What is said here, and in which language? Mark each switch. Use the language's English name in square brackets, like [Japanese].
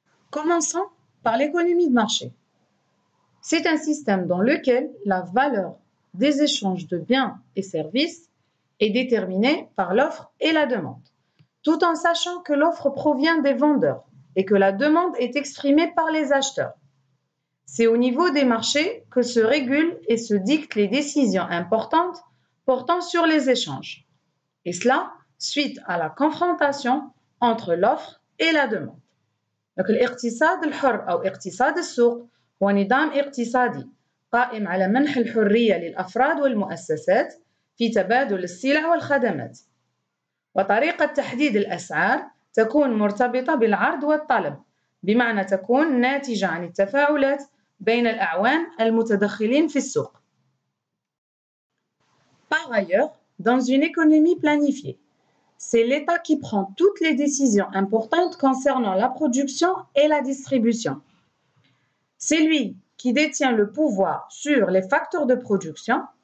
[French] Commençons par l'économie de marché. C'est un système dans lequel la valeur des échanges de biens et services est déterminée par l'offre et la demande, tout en sachant que l'offre provient des vendeurs et que la demande est exprimée par les acheteurs. C'est au niveau des marchés que se régulent et se dictent les décisions importantes portant sur les échanges. Et cela suite à la confrontation entre l'offre et la demande. Donc, [Arabic] الاقتصاد الحر أو اقتصاد السوق هو نظام اقتصادي قائم على منح الحرية للأفراد والمؤسسات في تبادل السلع والخدمات. وطريقة تحديد الأسعار تكون مرتبطة بالعرض والطلب، بمعنى تكون ناتجة عن التفاعلات بين الأعوان المتدخلين في السوق. [French] Par ailleurs, dans une économie planifiée, c'est l'État qui prend toutes les décisions importantes concernant la production et la distribution. C'est lui qui détient le pouvoir sur les facteurs de production.